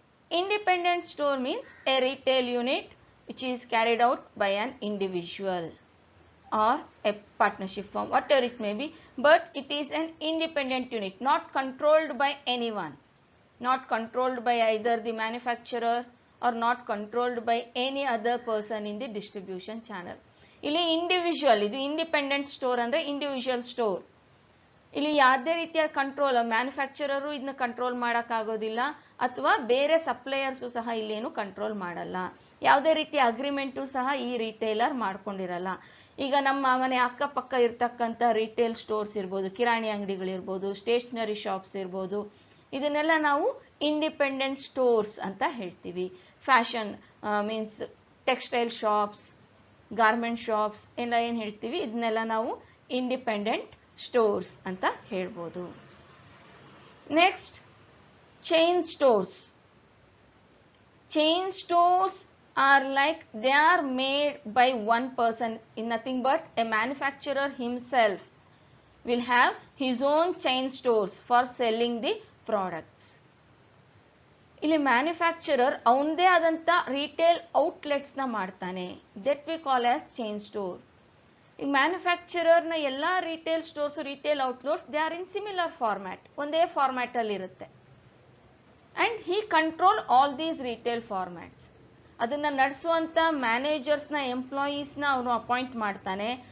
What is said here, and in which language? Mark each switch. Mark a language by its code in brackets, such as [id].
[en] Independent store means a retail unit which is carried out by an individual or a partnership firm, whatever it may be, but it is an independent unit, not controlled by anyone, not controlled by either the manufacturer or not controlled by any other person in the distribution channel. [kn] ಇಲ್ಲಿ individual, ಇದು independent store ಅಂದರೆ individual store. ಇಲ್ಲಿ ಯಾವುದೇ ರೀತಿಯ control, manufacturer ಇದನ್ನ control ಮಾಡೋಕ್ಕಾಗೋದಿಲ್ಲ ಅಥವಾ ಬೇರೆ ಸಪ್ಲೈಯರ್ಸು ಸಹ ಇಲ್ಲೇನು ಕಂಟ್ರೋಲ್ ಮಾಡಲ್ಲ. ಯಾವುದೇ ರೀತಿಯ ಅಗ್ರಿಮೆಂಟು ಸಹ ಈ ರಿಟೇಲರ್ ಮಾಡ್ಕೊಂಡಿರಲ್ಲ. ಈಗ ನಮ್ಮ ಮನೆ ಅಕ್ಕಪಕ್ಕ ಇರ್ತಕ್ಕಂಥ ರಿಟೇಲ್ ಸ್ಟೋರ್ಸ್ ಇರ್ಬೋದು, ಕಿರಾಣಿ ಅಂಗಡಿಗಳಿರ್ಬೋದು, ಸ್ಟೇಷನರಿ ಶಾಪ್ಸ್ ಇರ್ಬೋದು, ಇದನ್ನೆಲ್ಲ ನಾವು ಇಂಡಿಪೆಂಡೆಂಟ್ ಸ್ಟೋರ್ಸ್ ಅಂತ ಹೇಳ್ತೀವಿ. [en] fashion means textile shops, [kn] garment shops ಎಲ್ಲ ಏನು ಹೇಳ್ತೀವಿ, ಇದನ್ನೆಲ್ಲ ನಾವು ಇಂಡಿಪೆಂಡೆಂಟ್ ಸ್ಟೋರ್ಸ್ ಅಂತ ಹೇಳ್ಬೋದು. [en] Next, chain stores. Chain stores are like they are made by one person, in nothing but a manufacturer himself will have his own chain stores for selling the products. [kn] ಇಲ್ಲಿ manufacturer ಅವನದೇ ಆದಂಥ retail ಔಟ್ಲೆಟ್ಸ್ನ ಮಾಡ್ತಾನೆ. [en] That we call as chain store. ಈ ಮ್ಯಾನುಫ್ಯಾಕ್ಚರರ್ನ ಎಲ್ಲ retail stores, retail outlets, they are in similar format, [kn] ಒಂದೇ ಫಾರ್ಮ್ಯಾಟಲ್ಲಿ ಇರುತ್ತೆ. [en] And he control all these retail formats. [kn] ಅದನ್ನು ನಡೆಸುವಂಥ ಮ್ಯಾನೇಜರ್ಸ್ನ, ಎಂಪ್ಲಾಯೀಸ್ನ ಅವನು appoint ಮಾಡ್ತಾನೆ.